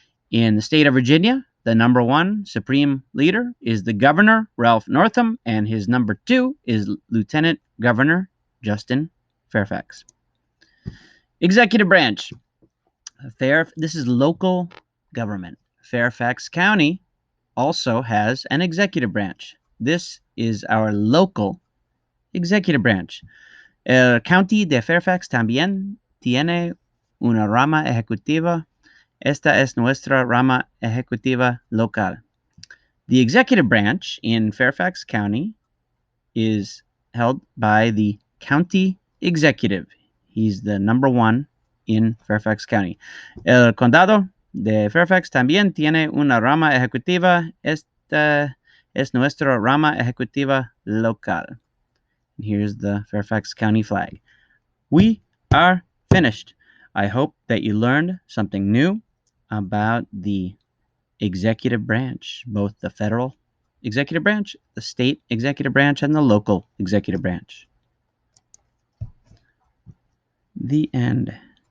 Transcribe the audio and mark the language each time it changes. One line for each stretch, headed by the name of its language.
English: In the state of Virginia, the number 1 supreme leader is the governor, Ralph Northam, and his number 2 is Lieutenant Governor Justin Fairfax. Executive branch. This is local government. Fairfax County also has an executive branch. This is our local executive branch.
Spanish: El County de Fairfax también tiene una rama ejecutiva. Esta es nuestra rama ejecutiva local.
English: The executive branch in Fairfax County is held by the county executive. He's the number 1 in Fairfax County.
Spanish: El condado de Fairfax también tiene una rama ejecutiva. Esta es nuestra rama ejecutiva local.
English: And here's the Fairfax County flag. We are finished. I hope that you learned something new about the executive branch, both the federal executive branch, the state executive branch, and the local executive branch. The end.